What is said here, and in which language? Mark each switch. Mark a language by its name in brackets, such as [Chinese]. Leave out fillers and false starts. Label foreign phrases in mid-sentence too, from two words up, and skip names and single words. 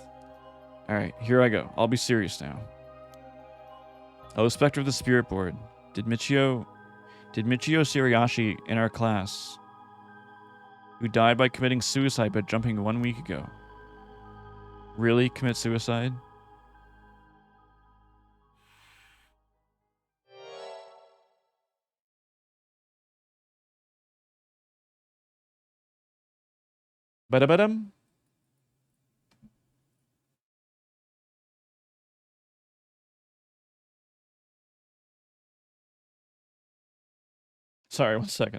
[English] Alright, here I go. I'll be serious now. Oh, Spectre of the Spirit Board. Did Michio Shirayashi in our class, who died by committing suicide by jumping 1 week ago, really commit suicide? Ba-da-ba-dum. Sorry, 1 second.